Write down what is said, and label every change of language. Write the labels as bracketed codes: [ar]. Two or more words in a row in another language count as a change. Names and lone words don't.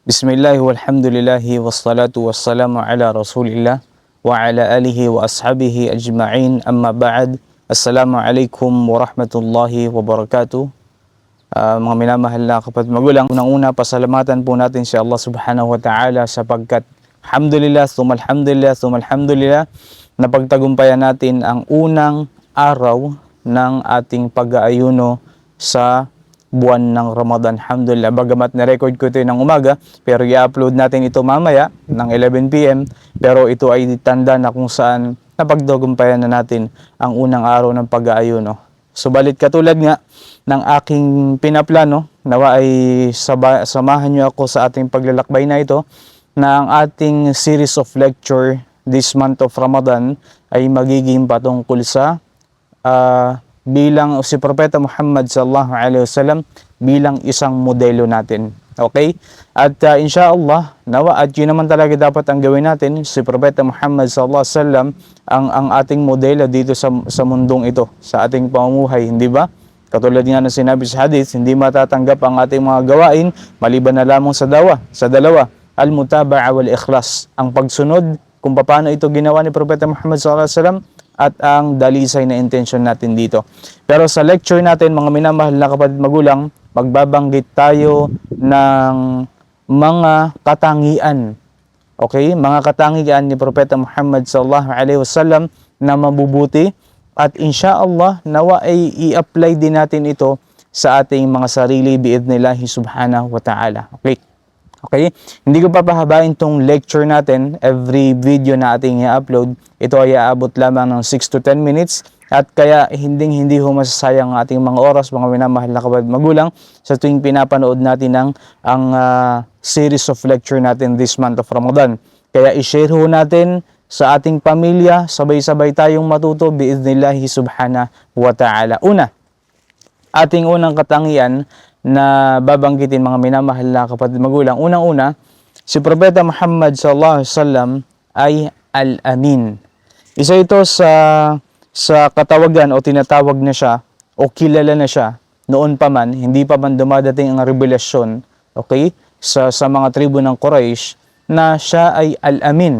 [ar] بسم الله والحمد لله والصلاة والسلام على رسول الله وعلى آله وأصحابه أجمعين أما بعد. السلام عليكم ورحمة الله وبركاته. [tl] Mga minamahal na kapatid magulang, unang-una pasalamatan po natin si Allah [ar] سبحانه وتعالى [tl] sapagkat [ar] الحمد لله، الحمد لله [tl] napagtagumpayan natin ang unang araw ng ating pag-aayuno sa buwan ng Ramadan. Alhamdulillah, bagamat na-record ko ito ng umaga, pero i-upload natin ito mamaya ng 11 PM. Pero ito ay tanda na kung saan napagtagumpayan na natin ang unang araw ng pag-aayuno. Subalit katulad nga ng aking pinaplano, nawa ay samahan nyo ako sa ating paglalakbay na ito, na ang ating [en] series of lecture this month of Ramadan [tl] ay magiging patungkol sa bilang si Propeta Muhammad [ar] صلى الله عليه وسلم [tl] bilang isang modelo natin. Okay? At inshallah, nawa at yun naman talaga dapat ang gawin natin, si Propeta Muhammad [ar] صلى الله عليه وسلم [tl] ang ating modelo dito sa mundong ito, sa ating pamumuhay, hindi ba? Katulad nga ng sinabi sa hadith, hindi matatanggap ang ating mga gawain maliban na lamang sa dalawa, [ar] المتابعة والإخلاص, [tl] ang pagsunod kung paano ito ginawa ni Propeta Muhammad [ar] صلى الله عليه وسلم [tl] at ang dalisay na intention natin dito. Pero sa lecture natin, mga minamahal na kapatid magulang, magbabanggit tayo ng mga katangian. Okay? Mga katangian ni Propeta Muhammad [ar] صلى الله عليه وسلم [tl] na mabubuti, at insyaallah nawa ay i-apply din natin ito sa ating mga sarili [ar] بإذن الله سبحانه وتعالى. [tl] Okay? Okay? Hindi ko papahabain tong lecture natin. [en] Every video [tl] na ating i-upload, ito ay aabot lamang ng 6 to 10 minutes. At kaya hindi ho masasayang ang ating mga oras, mga minamahal na kapatid magulang, sa tuwing pinapanood natin ang [en] series of lecture [tl] natin [en] this month of Ramadan. [tl] Kaya i-share ho natin sa ating pamilya, sabay-sabay tayong matuto [ar] بإذن الله سبحانه وتعالى. [tl] Una, ating unang katangian na babanggitin, mga minamahal na kapatid magulang. Unang-una, si Propeta Muhammad [ar] صلى الله عليه وسلم [tl] ay al-amin. Isa ito sa katawagan o tinatawag na siya o kilala na siya noon pa man, hindi pa man dumadating ang revelasyon, okay, sa mga tribo ng Quraysh, na siya ay al-amin.